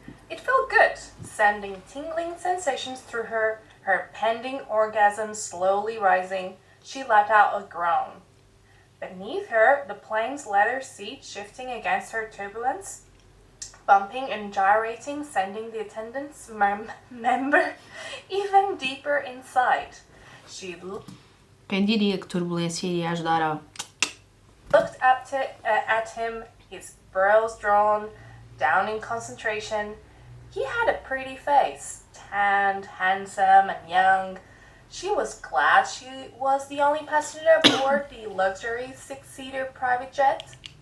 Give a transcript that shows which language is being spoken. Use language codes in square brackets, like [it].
[en] It felt good, sending tingling sensations through her pending orgasm slowly rising. She let out a groan. Beneath her, the plane's leather seat shifting against her turbulence, bumping and gyrating, sending the attendant's member even deeper inside. She [pt] Quem diria que turbulência iria ajudar a... [en] looked up at him, his brows drawn, down in concentration. He had a pretty face, tanned, handsome, and young. She was glad she was the only passenger aboard the luxury six-seater private jet.